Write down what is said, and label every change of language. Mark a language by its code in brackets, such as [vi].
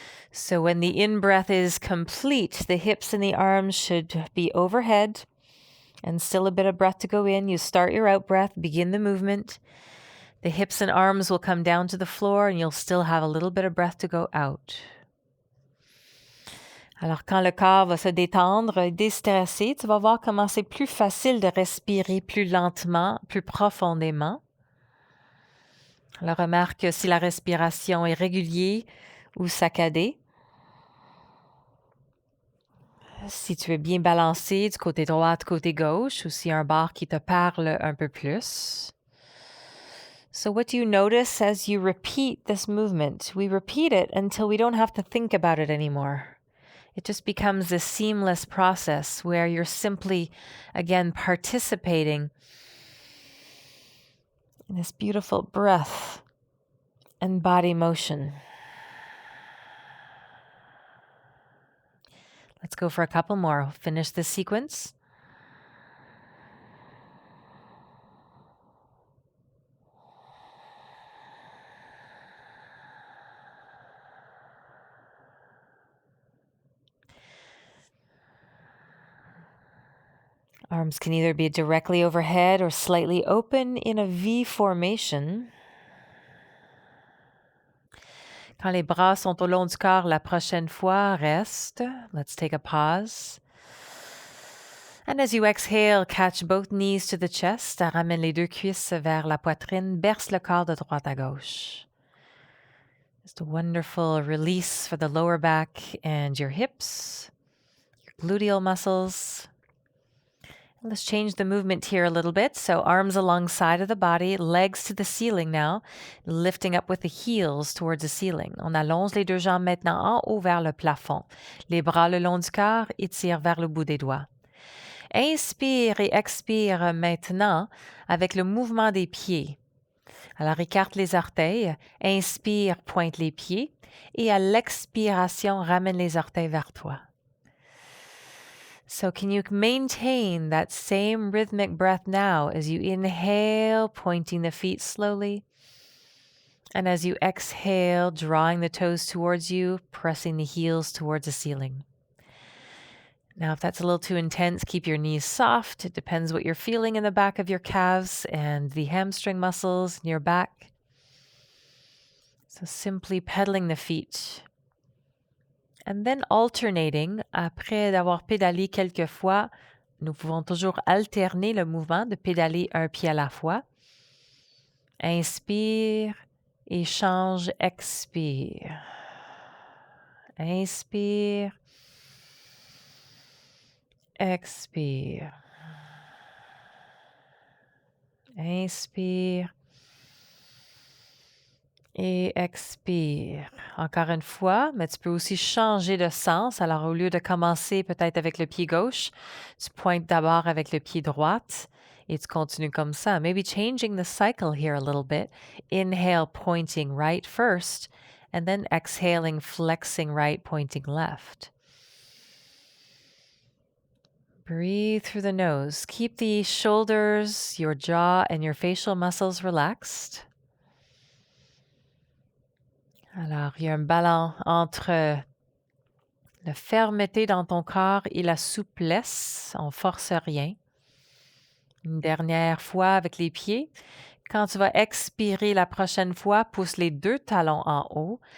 [en] So when the in-breath is complete, the hips and the arms should be overhead. And still a bit of breath to go in. You start your out-breath, begin the movement. The hips and arms will come down to the floor and you'll still have a little bit of breath to go out. [fr] Alors, quand le corps va se détendre et déstresser, tu vas voir comment c'est plus facile de respirer plus lentement, plus profondément. Alors, remarque si la respiration est régulière ou saccadée. Si tu es bien balancé du côté droit, du côté gauche, ou s'il y a un bord qui te parle un peu plus. [en] So what do you notice as you repeat this movement? We repeat it until we don't have to think about it anymore. It just becomes a seamless process where you're simply, again, participating in this beautiful breath and body motion. Let's go for a couple more. Finish this sequence. Arms can either be directly overhead or slightly open in a V formation. [fr] Quand les bras sont au long du corps, la prochaine fois, reste. [en] Let's take a pause. And as you exhale, catch both knees to the chest. [fr] Ramène les deux cuisses vers la poitrine. Berce le corps de droite à gauche. [en] Just a wonderful release for the lower back and your hips, your gluteal muscles. Let's change the movement here a little bit. So arms alongside of the body, legs to the ceiling now, lifting up with the heels towards the ceiling. [fr] On allonge les deux jambes maintenant en haut vers le plafond. Les bras le long du corps, étire vers le bout des doigts. Inspire et expire maintenant avec le mouvement des pieds. Alors écarte les orteils, inspire, pointe les pieds et à l'expiration, ramène les orteils vers toi. [en] So can you maintain that same rhythmic breath now as you inhale, pointing the feet slowly, and as you exhale, drawing the toes towards you, pressing the heels towards the ceiling. Now, if that's a little too intense, keep your knees soft. It depends what you're feeling in the back of your calves and the hamstring muscles in your back. So simply pedaling the feet. And then alternating, [fr] après d'avoir pédalé quelques fois, nous pouvons toujours alterner le mouvement de pédaler un pied à la fois. Inspire et change, expire. Inspire, expire. Inspire et expire. Encore une fois, mais tu peux aussi changer de sens. Alors, au lieu de commencer peut-être avec le pied gauche, tu pointes d'abord avec le pied droit et tu continues comme ça. [en] Maybe changing the cycle here a little bit. Inhale, pointing right first, and then exhaling, flexing right, pointing left. Breathe through the nose. Keep the shoulders, your jaw, and your facial muscles relaxed. [fr] Alors, il y a un ballon entre la fermeté dans ton corps et la souplesse. On force rien. Une dernière fois avec les pieds. Quand tu vas expirer la prochaine fois, pousse les deux talons en haut.